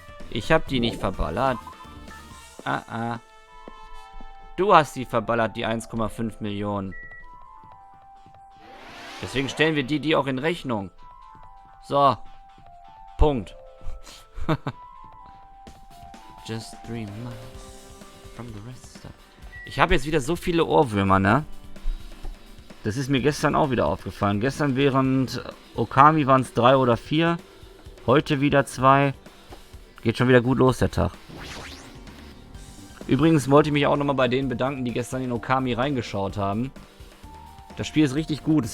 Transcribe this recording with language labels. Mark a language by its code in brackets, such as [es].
[de] Ich hab die nicht verballert. Du hast die verballert, die 1,5 Millionen. Deswegen stellen wir die auch in Rechnung. So. Punkt. [en] Just 3 miles from the rest stop. [de] Ich habe jetzt wieder so viele Ohrwürmer, ne? Das ist mir gestern auch wieder aufgefallen. Gestern während Okami waren es 3 oder 4. Heute wieder 2. Geht schon wieder gut los, der Tag. Übrigens wollte ich mich auch nochmal bei denen bedanken, die gestern in Okami reingeschaut haben. Das Spiel ist richtig gut.